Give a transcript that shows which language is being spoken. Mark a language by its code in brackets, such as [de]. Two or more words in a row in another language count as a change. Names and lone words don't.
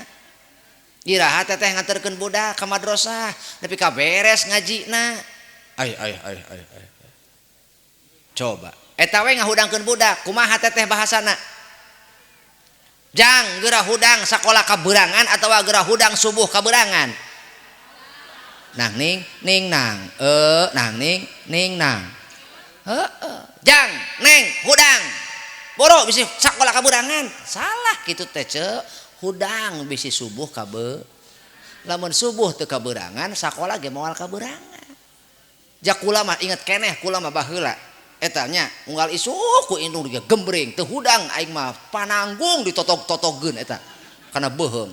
[su] Iraha teteh nganterkeun budak ka madrasah, nepi ka beres ngajina. Ai. Coba, eta we ngahudangkeun budak, kumaha teteh bahasana? Jang geura hudang sakola kaberangan atawa geura hudang subuh kaberangan? Nang ning nang. Nang ning nang. Jang neng hudang. Boro bisi sakola kaberangan. Salah kitu teh ceuk. Hudang bisi subuh kabe. Lamun subuh teu kaberangan sakola ge moal kaberangan. Jak kula mah inget keneh kula mah baheula eta nya unggal isuk ku indung ge gembring teu hudang aing mah pananggung ditotog-totogkeun eta kana beuheung.